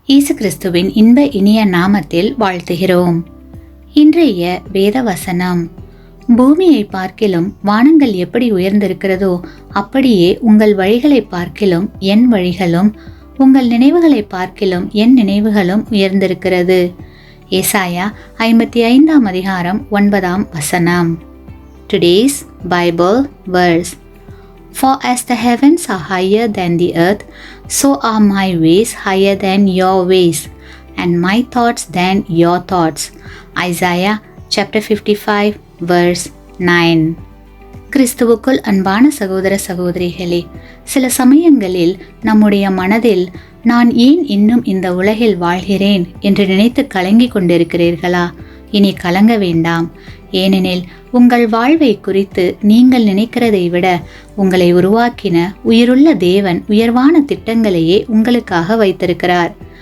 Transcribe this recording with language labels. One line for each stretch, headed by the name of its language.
Tamil: இயேசு கிறிஸ்துவின் இன்ப இனிய நாமத்தில் வாழ்த்துகிறோம். இன்றைய வேத வசனம்: பூமியை பார்க்கிலும் வானங்கள் எப்படி உயர்ந்திருக்கிறதோ அப்படியே உங்கள் வழிகளை பார்க்கிலும் என் வழிகளும், உங்கள் நினைவுகளை பார்க்கிலும் என் நினைவுகளும் உயர்ந்திருக்கிறது. ஏசாயா 55 அதிகாரம் 9
English: Today's Bible verse: For as the heavens are higher than the earth, so are my ways higher than your ways, and my thoughts than your thoughts. Isaiah chapter 55 verse 9.
Tamil: கிறிஸ்துவுக்குள் அன்பான சகோதர சகோதரிகளே, சில சமயங்களில் நம்முடைய மனதில் நான் ஏன் இன்னும் இந்த உலகில் வாழ்கிறேன் என்று நினைத்து கலங்கிக் கொண்டிருக்கிறீர்களா? இனி கலங்க வேண்டாம். ஏனெனில் உங்கள் வாழ்வை குறித்து நீங்கள் நினைக்கிறதை விட உங்களை உருவாக்கின உயிருள்ள தேவன் உயர்வான திட்டங்களையே உங்களுக்காக வைத்திருக்கிறார்.